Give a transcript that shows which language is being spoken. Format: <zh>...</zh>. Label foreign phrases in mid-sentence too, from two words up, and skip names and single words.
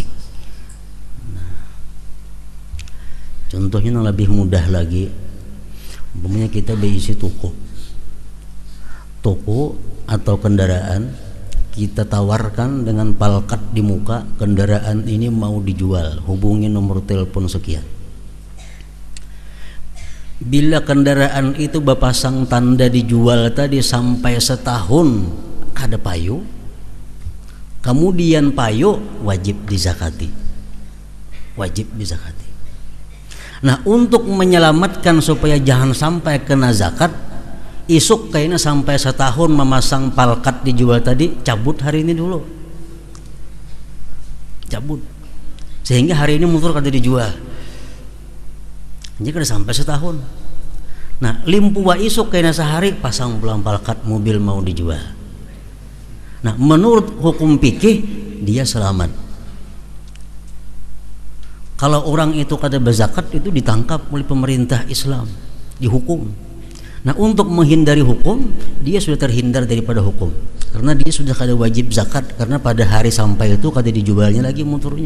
<id>Nah, contohnya yang lebih mudah lagi, umpamanya kita berisi toko atau kendaraan, kita tawarkan dengan palkat di muka, kendaraan ini mau dijual, hubungi nomor telepon sekian.</id> <bjn>Bila kendaraan itu berpasang tanda dijual tadi sampai setahun kada payu, kemudian payu, wajib dizakati.</bjn> <id>Nah, untuk menyelamatkan supaya jangan sampai kena zakat, isuk kayaknya sampai setahun memasang palkat dijual tadi, cabut hari ini dulu, cabut, sehingga hari ini motor kada dijual. Ini kada sampai setahun.</id> <bjn>Nah, limpu wa isuk kena sehari pasang pulang palkat,</bjn> <id>mobil mau dijual. Nah, menurut hukum fikih dia selamat. Kalau orang itu kada berzakat, itu ditangkap oleh pemerintah Islam, dihukum. Nah, untuk menghindari hukum, dia sudah terhindar daripada hukum, karena dia sudah kada wajib zakat, karena pada hari sampai itu kada dijualnya lagi motornya.</id>